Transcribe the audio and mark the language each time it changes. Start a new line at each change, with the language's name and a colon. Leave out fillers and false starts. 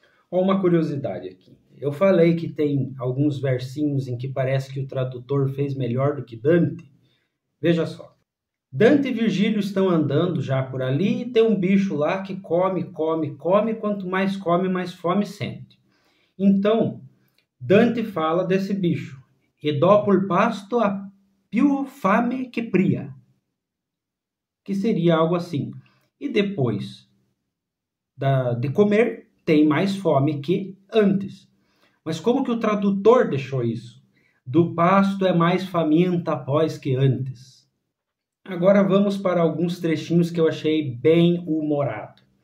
Portuguese: Olha uma curiosidade aqui. Eu falei que tem alguns versinhos em que parece que o tradutor fez melhor do que Dante. Veja só. Dante e Virgílio estão andando já por ali e tem um bicho lá que come. Quanto mais come, mais fome sente. Então, Dante fala desse bicho.
Italian: E dopo il pasto ha più fame che pria.
Portuguese: Que seria algo assim. e depois de comer tem mais fome que antes. Mas como que o tradutor deixou isso? Do pasto é mais faminta após que antes. Agora vamos para alguns trechinhos que eu achei bem humorado.